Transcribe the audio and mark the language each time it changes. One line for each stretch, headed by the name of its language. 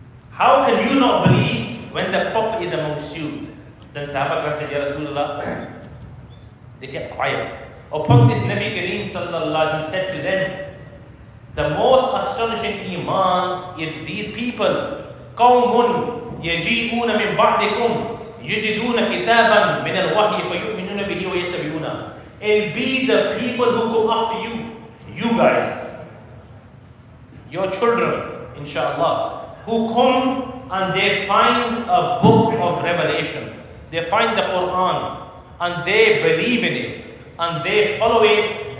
English: How can you not believe when the Prophet is amongst you? Then Sahaba Kiram said, Ya Rasulullah, they kept quiet. Upon this, Nabi Kareem sallallahu alaihi wasallam said to them, the most astonishing Iman is these people.
Arabic: قوم يجيئون من بعدكم يجدون كتابا من الوحي فيؤمنون به ويتبعونه.
English: It'll be the people who go after you, you guys, your children, inshallah, who come and they find a book of revelation. They find the Quran and they believe in it and they follow it.